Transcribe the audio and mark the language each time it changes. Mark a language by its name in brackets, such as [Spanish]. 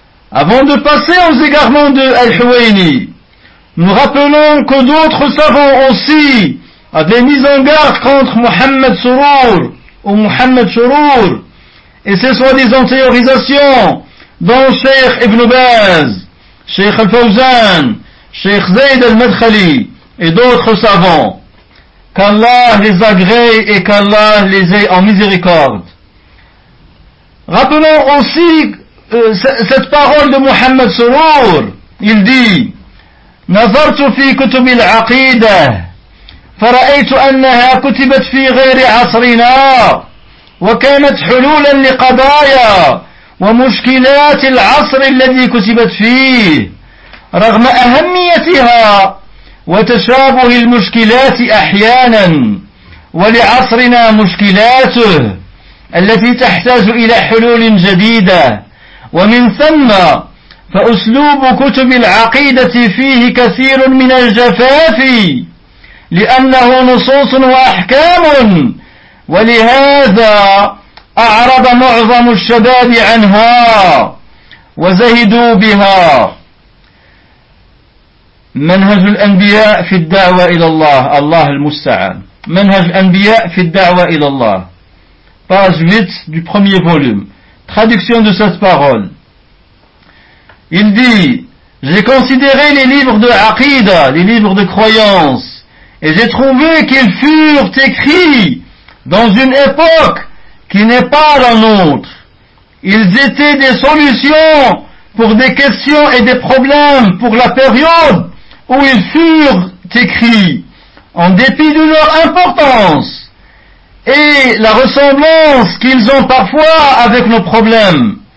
[French] Avant de passer aux égarements de al-Huwayni, nous rappelons que d'autres savants aussi avaient mis en garde contre Muhammad Surur ou Muhammad Surur, et ce sont des antériorisations dont Cheikh Ibn Baz, Cheikh Al-Fawzan, Cheikh Zayd Al-Madkhali et d'autres savants. Qu'Allah les agrée et qu'Allah les ait en miséricorde. Rappelons aussi cette parole de Muhammad Surur. Il dit: [Arabic] Nazartu fi kutub al-aqidah fara'aytu annaha kutibat fi ghayri asrina وكانت حلولا لقضايا ومشكلات العصر الذي كتبت فيه رغم أهميتها وتشابه المشكلات أحيانا ولعصرنا مشكلاته التي تحتاج إلى حلول جديدة ومن ثم فأسلوب كتب العقيدة فيه كثير من الجفاف لأنه نصوص وأحكام ولهذا أعرض معظم الشباب عنها وزهدوا بها منهج الأنبياء في الدعوة إلى الله الله المستعان منهج الأنبياء في الدعوة إلى الله [French] page 8 du premier volume. Traduction de cette parole. Il dit: j'ai considéré les livres de Aqida, les livres de croyance, et j'ai trouvé qu'ils furent écrits dans une époque qui n'est pas la nôtre. Ils étaient des solutions pour des questions et des problèmes pour la période où ils furent écrits, en dépit de leur importance et la ressemblance qu'ils ont parfois avec nos problèmes.